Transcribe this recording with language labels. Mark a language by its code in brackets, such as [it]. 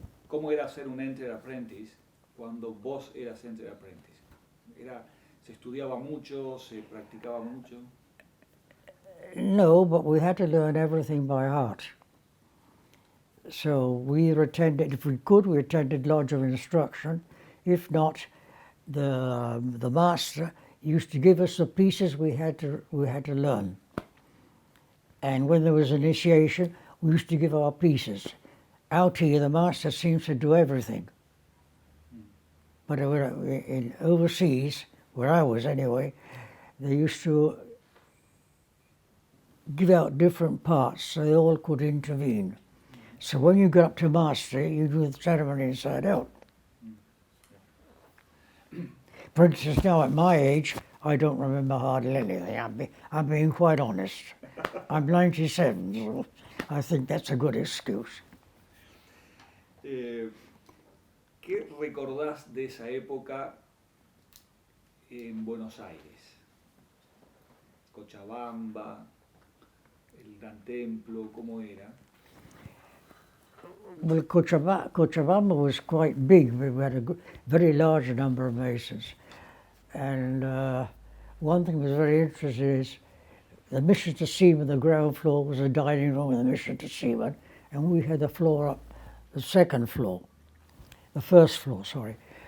[es] ¿Cómo era ser un Enter Apprentice cuando vos eras Enter Apprentice? ¿Se estudiaba mucho? ¿Se practicaba mucho? [en] No, but we had to learn everything by heart. So we attended, if we could, we attended Lodge of Instruction. If not, the master used to give us the pieces we had to learn. And when there was initiation, we used to give our pieces. Out here, the master seems to do everything. But in overseas, where I was anyway, they used to give out different parts so they all could intervene. So when you got up to mastery, you do the ceremony inside out. For instance, now at my age, I don't remember hardly anything. I'm being quite honest. I'm 97, so I think that's a good excuse. [es] ¿Qué recordás de esa época en Buenos Aires? Cochabamba, el Gran Templo, ¿cómo era? [en] Well, Cochabamba was quite big. We had a very large number of Masons. And one thing that was very interesting is the Mission to Seaman, the ground floor was a dining room in the Mission to Seaman, and we had the floor up, the first floor, sorry.